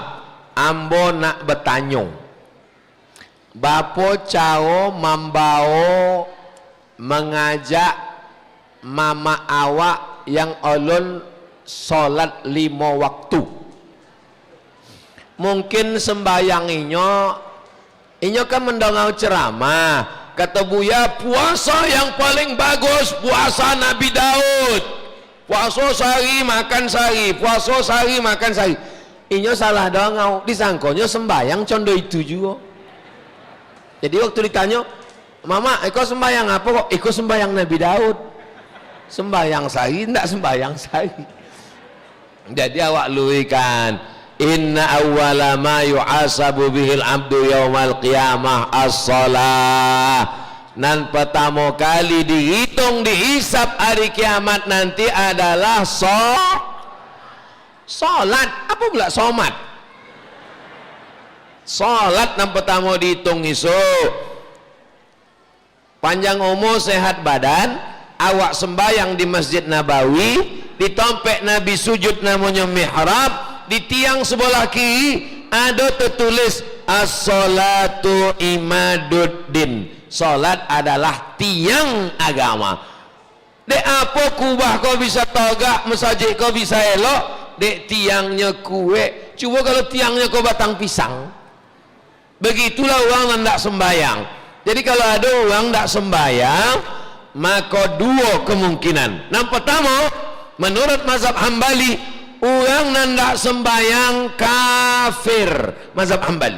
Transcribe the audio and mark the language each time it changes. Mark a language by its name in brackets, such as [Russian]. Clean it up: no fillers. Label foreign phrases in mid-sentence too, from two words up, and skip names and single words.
[Minangkabau] Ambo nak bertanya, Bapo cao mambao mengajak mama awak yang ulun solat 5 waktu. Mungkin sembayang inyo kan mendengar ceramah. [Indonesian] Kata Buya, puasa yang paling bagus puasa Nabi Daud. Puasa sehari makan sehari, puasa sehari makan sehari. [Minangkabau] Inyo salah dongau, disangkonya sembayang condo itu juga. [Indonesian] Jadi waktu ditanya, [Minangkabau] "Mama, iko sembayang apa kok?" "Iko sembayang Nabi Daud." Sembayang sehari, tidak sembayang sehari. Jadi awak luikan, [Arabic] إِنَّ أَوَّلَ مَا يُحَاسَبُ بِهِ الْعَبْدُ يَوْمَ الْقِيَامَةِ الصَّلَاةُ. [Minangkabau] Nan pertama kali dihitung dihisap hari kiamat nanti adalah salat. [Indonesian] Apa pula somat? Salat yang pertama dihitung isu. Panjang umur sehat badan, awak sembayang di Masjid Nabawi, di tompek Nabi sujud namanya mihrab, di tiang sebelah kiri ada tertulis [Arabic] الصلاة عماد الدين. [Indonesian] Salat adalah tiang agama. [Minangkabau] Dek apa kubah kau bisa tagak, masjid kau bisa elok, dek tiangnya kue. Cuba kalau tiangnya kau batang pisang. [Indonesian] Begitulah orang yang tidak sembayang. Jadi kalau ada orang tidak sembayang, maka 2 kemungkinan. Yang pertama, menurut mazhab Hambali, orang yang tidak sembayang kafir. Mazhab Hambali.